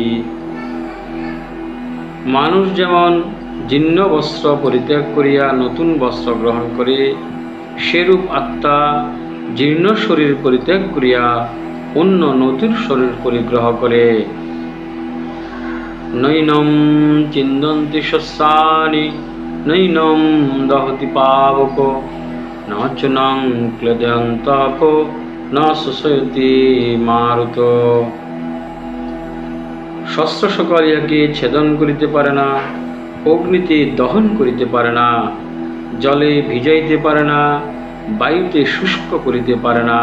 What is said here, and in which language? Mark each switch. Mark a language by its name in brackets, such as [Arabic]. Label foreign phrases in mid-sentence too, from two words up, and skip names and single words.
[Bangla] মানুষ যেমন জীর্ণ বস্ত্র পরিত্যাগ করিয়া নতুন বস্ত্র গ্রহণ করে, সেরূপ আত্মা জীর্ণ শরীর পরিত্যাগ করিয়া অন্য নতুন শরীর পরিগ্রহ করে। [Sanskrit] নৈনম চিন্দন্তি শস্যানি নৈনম দহতি পাবক ন চ নং ক্লেদয়ন্তপ ন শোষয়তি মারুত। [Bangla] শস্ত্র সকল ইহাকে ছেদন করিতে পারে না, অগ্নিতে দহন করিতে পারে না, জলে ভিজাইতে পারে না, বায়ুতে শুষ্ক করিতে পারে না।